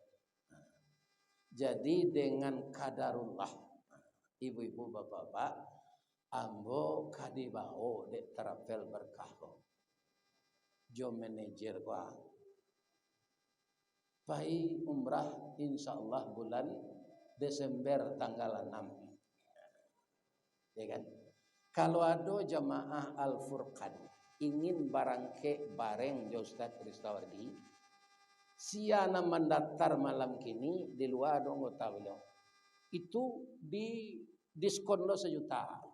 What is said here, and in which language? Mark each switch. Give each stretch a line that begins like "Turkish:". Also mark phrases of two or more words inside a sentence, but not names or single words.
Minangkabau: Jadi dengan kadarullah, ibu-ibu bapak-bapak, ambo kadibao dek terapel berkah ko. Jo manajer ko. Pai umrah insyaallah bulan Desember tanggal 6.
Indonesian: Ya kan?
Minangkabau: Kalau ada jamaah Al-Furqan ingin barangke bareng jo Ustaz Ristawardi, siana mendaftar malam kini di luar dong tahu itu di diskon lo 1 juta.